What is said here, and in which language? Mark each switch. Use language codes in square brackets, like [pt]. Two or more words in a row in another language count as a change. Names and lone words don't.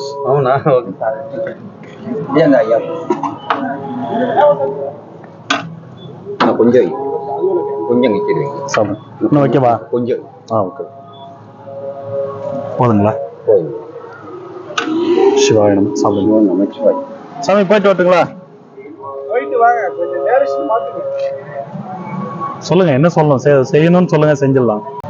[te] అవునా? ఓకే సార్. ఇదేందా అయ్యా? కొంచెం కొంచెం ఇచ్చేది. [ta] சாப்பிடுங்க. இன்னும் வைக்கவா? [te] కొంచెం. [ta] ஓகே. போதுங்களா? போதும். [sa] சிவாய நமः. [ta] சாப்பிடுங்க. நமச்சிவாய். சாமி போயிட்டு வரட்டுங்களா? போயிட்டு வாங்க, கொஞ்சம் நேரம் மாத்துங்க. சொல்லுங்க, என்ன சொல்லணும், செய்யணும்னு சொல்லுங்க, செஞ்சிடலாம்.